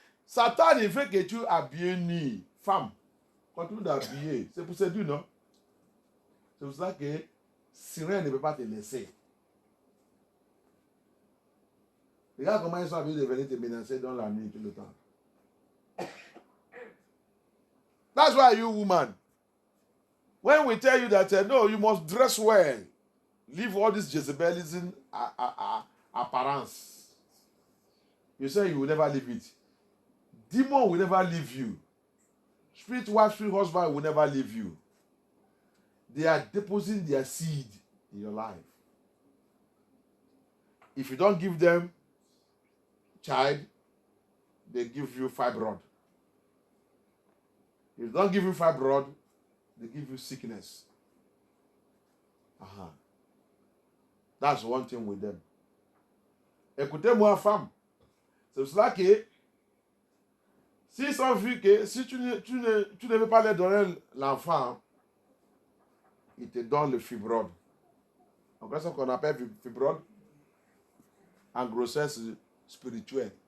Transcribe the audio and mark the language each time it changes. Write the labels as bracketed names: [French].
[French] Satan, il veut que tu habilles ni femme. Quand tu t'habilles, c'est pour séduire, non? C'est pour ça que Sirène ne peut pas te laisser. Regarde comment ils sont habillés de venir te menacer dans la nuit tout le temps. [English] That's why you woman, when we tell you that no, you must dress well, leave all this Jezebelism appearance. You say you will never leave it. Demon will never leave you. Spirit wife, spirit husband will never leave you. They are depositing their seed in your life. If you don't give them child, they give you fibroid. If they don't give you fibroid, they give you sickness. That's one thing with them. [French] Écoutez-moi, femme. C'est pour cela que s'ils ont vu que si tu ne veux pas leur donner l'enfant, ils te donnent le fibroid. En fait, ce qu'on appelle fibroid en grossesse spirituelle.